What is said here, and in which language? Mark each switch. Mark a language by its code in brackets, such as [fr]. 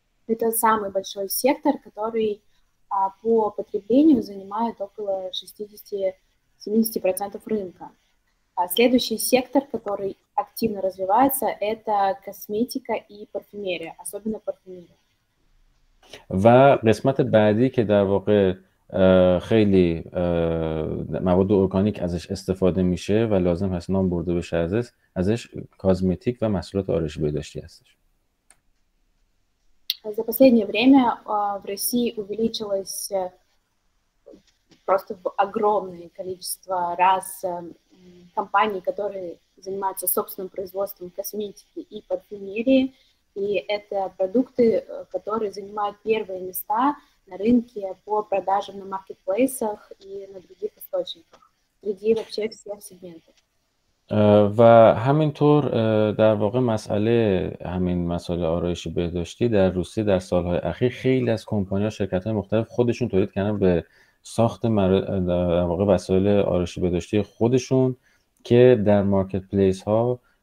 [ru] Это самый большой сектор, который по потреблению занимает около 60-70% рынка. Следующий сектор, который активно развивается, это косметика и парфюмерия, особенно парфюмерия. [fa] و قسمت بعدی که در واقع خیلی مواد ارگانیک ازش استفاده میشه و لازم هست نام برده بشه ازش کازمتیک و محصولات آرایشی بهداشتی هستش. [ru] За последнее время в России увеличилось просто огромное количество компаний, которые занимаются собственным производством косметики и парфюмерии, и это продукты, которые занимают первые места на рынке по продажам на маркетплейсах и на других источниках, среди вообще всех сегментов. [fa] و همینطور در واقع همین مسئله آرایشی بهداشتی در روسیه در سالهای اخیر خیلی از کمپانی‌ها، شرکت‌های مختلف خودشون تولید کردن به ساخت در واقع وسایل آرایشی بهداشتی خودشون که در مارکت پلیس ها